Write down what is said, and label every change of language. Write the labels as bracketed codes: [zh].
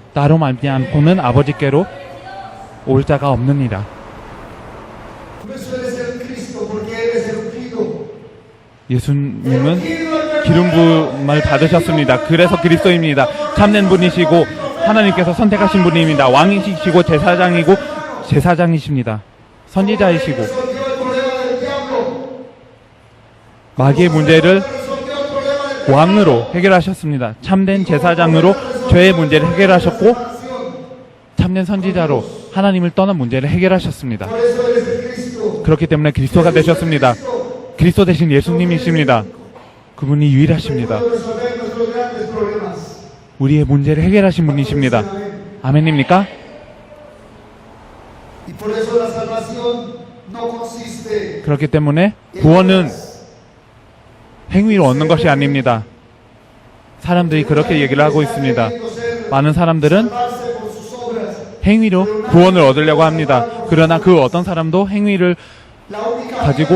[ko] 나로 말지 않고는 아버지께로 올 자가 없느니라. [es] Por eso él es el Cristo, porque él es el ungido. [ko] 예수님은 기름 부음을 받으셨습니다. 그래서 그리스도입니다. 참된 분이시고 하나님께서 선택하신 분입니다. 왕이시고 제사장이십니다. 선지자이시고 [es] Resolvió el problema del diablo. [ko] 마귀의 문제를 [es] Resolvió el problema del [ko] 왕으로 해결하셨습니다. 참된 제사장으로 죄의 문제를 해결하셨고 [es] nación. [ko] 참된 선지자로 하나님을 떠난 문제를 해결하셨습니다. [es] Por eso él es el Cristo. [ko] 그렇기 때문에 그리스도가 되셨습니다. 그리스도 대신 예수님이십니다. 그분이 유일하십니다. [es] Puede resolver nuestros grandes problemas. [ko] 우리의 문제를 해결하신 분이십니다. 아멘입니까? [es] Y por eso la salvación no consiste [ko] 그렇기 때문에 구원은 행위로 얻는 것이 아닙니다. 사람들이 그렇게 얘기를 하고 있습니다. 많은 사람들은 [es] salvarse por sus obras. [ko] 행위로 구원을 얻으려고 합니다. 그러나 그 어떤 사람도 행위를 [es] La única [ko] 가지고